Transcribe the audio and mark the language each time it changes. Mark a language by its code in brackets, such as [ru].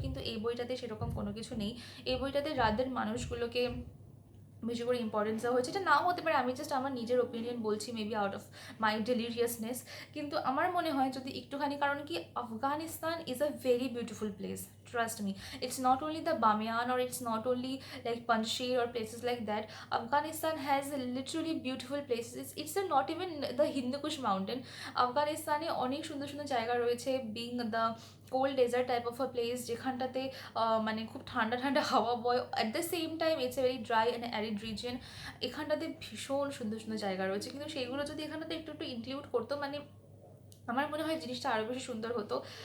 [bn] কিন্তু এই বইটাতে সেরকম কোনো কিছু নেই। এই বইটাতে রাদের মানুষগুলোকে বেশি করে ইম্পর্টেন্স দেওয়া হয়েছে, এটা নাও হতে পারে, আমি জাস্ট আমার নিজের ওপিনিয়ন বলছি, [en] Maybe out of my deliriousness. [bn] কিন্তু আমার মনে হয় যদি একটুখানি, কারণ কি [en] Afghanistan is a very beautiful place, trust me. It's not only the Bamiyan or it's not only like Panjshir or places like that. Afghanistan has literally beautiful places. It's not even the Hindu Kush mountain. [bn] আফগানিস্তানে অনেক সুন্দর সুন্দর জায়গা রয়েছে, [en] being the cold desert type of a place, [bn] যেখানটাতে মানে খুব ঠান্ডা ঠান্ডা হাওয়া বয়, [en] At the same time it's a very dry and arid region. [bn] এখানটাতে ভীষণ সুন্দর সুন্দর জায়গা রয়েছে, কিন্তু সেইগুলো যদি এখানটাতে একটু একটু ইনক্লুড করতো, মানে আমার মনে হয় জিনিসটা আরও বেশি সুন্দর হতো।